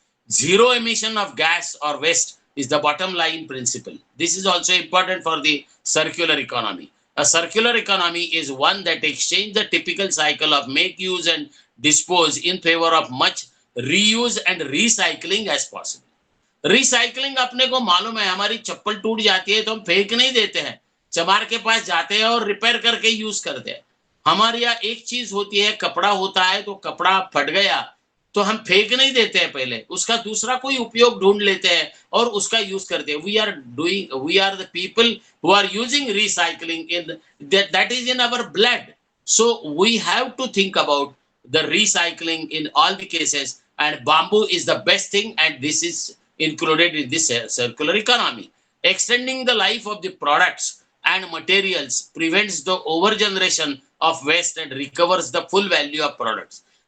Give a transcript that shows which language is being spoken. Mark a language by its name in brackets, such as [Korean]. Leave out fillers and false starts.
[English] Zero emission of gas or waste is the bottom line principle. This is also important for the circular economy. A circular economy is one that exchanges the typical cycle of make, use and dispose in favor of much reuse and recycling as possible. [Hindi] Recycling अपने को मालूम है, हमारी चप्पल टूट जाती है तो हम फेंक नहीं देते हैं, चमार के पास जाते हैं और रिपेयर करके यूज करते हैं। हमारे यहाँ एक चीज होती है, कपड़ा होता है तो कपड़ा फट गया तो हम फेंक नहीं देते हैं, पहले उसका दूसरा कोई उपयोग ढूंढ लेते हैं और उसका यूज करते हैं. [English] We are the people who are using recycling in that is in our blood. So we have to think about the recycling in all the cases, and bamboo is the best thing, and this is included in this circular economy. Extending the life of the products and materials prevents the overgeneration of waste and recovers the full value of products.